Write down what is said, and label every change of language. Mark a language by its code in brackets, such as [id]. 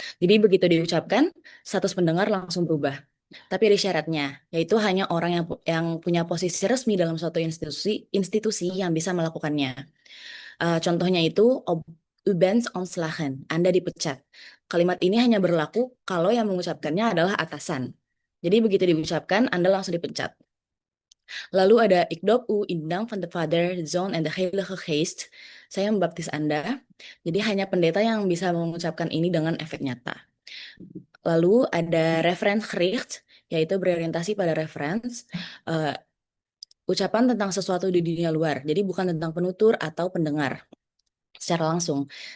[id] Jadi begitu diucapkan, status pendengar langsung berubah. Tapi ada syaratnya, yaitu hanya orang yang punya posisi resmi dalam suatu institusi yang bisa melakukannya. Contohnya itu, [nl] u bent ontslagen, [id] Anda dipecat. Kalimat ini hanya berlaku kalau yang mengucapkannya adalah atasan. Jadi begitu diucapkan, Anda langsung dipecat. Lalu ada [nl] ik doop u in de naam van de Vader, de Zoon en de Heilige Geest. [id] Saya membaptis Anda. Jadi hanya pendeta yang bisa mengucapkan ini dengan efek nyata. Lalu ada referensgericht, yaitu berorientasi pada reference. Ucapan tentang sesuatu di dunia luar. Jadi bukan tentang penutur atau pendengar secara langsung.